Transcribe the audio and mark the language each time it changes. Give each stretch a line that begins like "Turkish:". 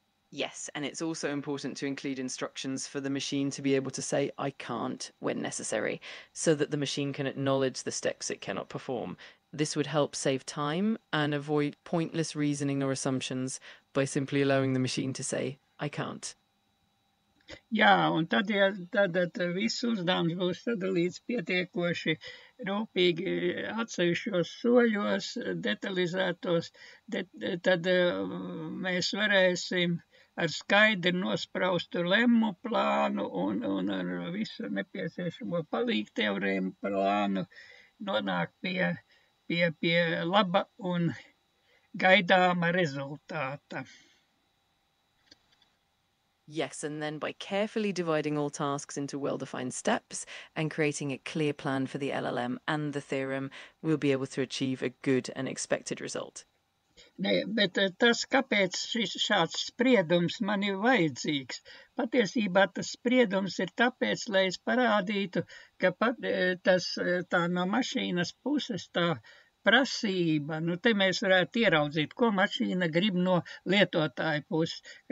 English: Yes, and it's also important to include instructions for the machine to be able to say I can't when necessary, so that the machine can acknowledge the steps it cannot perform. This would help save time and avoid pointless reasoning or assumptions by simply allowing the machine to say I can't.
Latvian: Jā, un tad viss uzdevums būs sadalīts pietiekoši rūpīgi atsevišķos soļos, detalizētos, tad mēs varēsim ar skaidri nospraustu lemmu plānu un ar visu nepieciešamo palīgteorēmu plānu nonākt pie laba un gaidāma rezultāta.
English: Yes, and then by carefully dividing all tasks into well-defined steps and creating a clear plan for the LLM and the theorem, we'll be able to achieve a good and expected result.
Latvian: Ne, bet tas, kāpēc šāds spriedums man ir vajadzīgs? Patiesībā tas spriedums ir tāpēc, lai es parādītu, ka tā no mašīnas puses tā prasība, te mēs varētu ieraudzīt, ko mašīna grib no lietotāja puses.